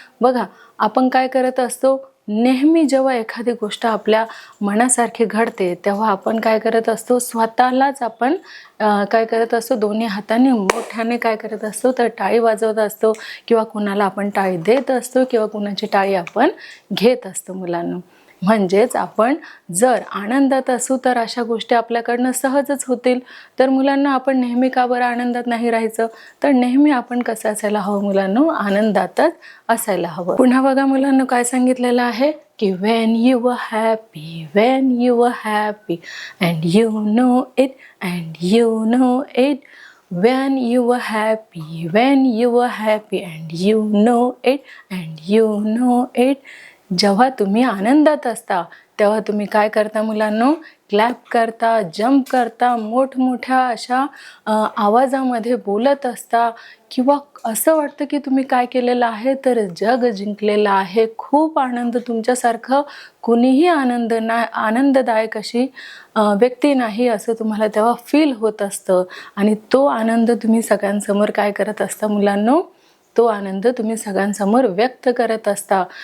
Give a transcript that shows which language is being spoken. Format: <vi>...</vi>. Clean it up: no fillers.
<mr>बघा आपण काय करत असतो, नेहमी जेव्हा एखादी गोष्ट आपल्या मनासारखी घडते तेव्हा आपण काय करत असतो, स्वतःलाच आपण काय करत असतो, दोन्ही हाताने मोठ्याने काय करत असतो, तर टाळी वाजवत असतो किंवा कुणाला आपण टाळी देत असतो किंवा कुणाची टाळी आपण घेत असतो मुलांना. म्हणजेच आपण जर आनंदात असू तर अशा गोष्टी आपल्याकडनं सहजच होतील. तर मुलांना आपण नेहमी का बरं आनंदात नाही राहायचं, तर नेहमी आपण कसं असायला हवं मुलांनो, आनंदातच असायला हवं. पुन्हा बघा मुलांना काय सांगितलेलं आहे की</mr> <en>when you were happy, when you were happy and you know it and you know it, when you were happy, when you were happy and you know it and you know it.</en> <mr>जेव्हा तुम्ही आनंदात असता तेव्हा तुम्ही काय करता मुलांनो, clap करता, जंप करता, मोठमोठ्या अशा आवाजामध्ये बोलत असता किंवा असं वाटतं की तुम्ही काय केलेलं आहे, तर जग जिंकलेलं आहे. खूप आनंद, तुमच्यासारखं कुणीही आनंददायक अशी व्यक्ती नाही असं तुम्हाला तेव्हा फील होत असतं आणि तो आनंद तुम्ही सगळ्यांसमोर काय करत असता मुलांनो, तो आनंद तुम्ही सगळ्यांसमोर व्यक्त करत असता.</mr>